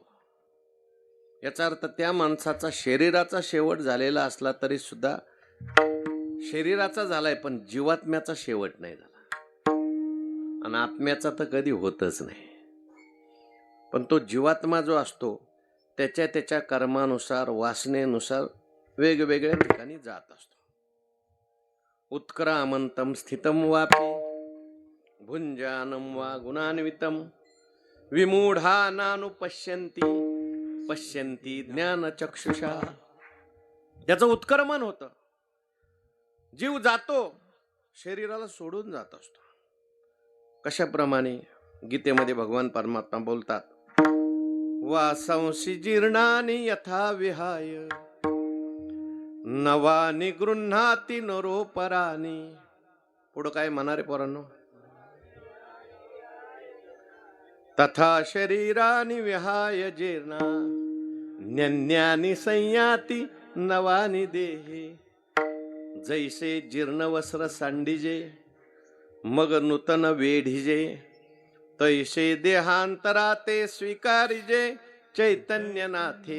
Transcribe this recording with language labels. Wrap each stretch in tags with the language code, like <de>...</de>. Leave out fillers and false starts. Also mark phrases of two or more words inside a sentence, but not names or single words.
<mr>याचा अर्थ त्या माणसाचा शरीराचा शेवट झालेला असला तरी सुद्धा शरीराचा झालाय, पण जीवात्म्याचा शेवट नाही झाला. आणि आत्म्याचा तर कधी होतच नाही. पण तो जीवात्मा जो असतो त्याच्या त्याच्या कर्मानुसार, वासनेनुसार वेगवेगळ्या ठिकाणी जात असतो.</mr> <sa>उत्क्रामंतम स्थितम वापी भुंजानम वा गुणान्वितम विमूढा नानुपश्यन्ति पश्यन्ति ज्ञानचक्षुषा.</sa> <mr>त्याचं उत्क्रमण होतं. जीव जातो, शरीराला सोडून जात असतो. कशाप्रमाणे गीतेमध्ये भगवान परमात्मा बोलतात,</mr> <sa>वासांसी जीर्णानि यथा विहाय नवानि गृह्णाति नरोपराणि.</sa> <mr>पुढं काय म्हणारे पोरांनो,</mr> <sa>तथा शरीरानि विहाय जीर्णा न्यन्यानि संयाति नवानि देहे.</sa> <mr>जैसे जीर्ण वस्त्र सांडिजे मग नूतन वेढिजे, तैसे देहांतरा ते स्वीकारिजे चैतन्यनाथे.</mr>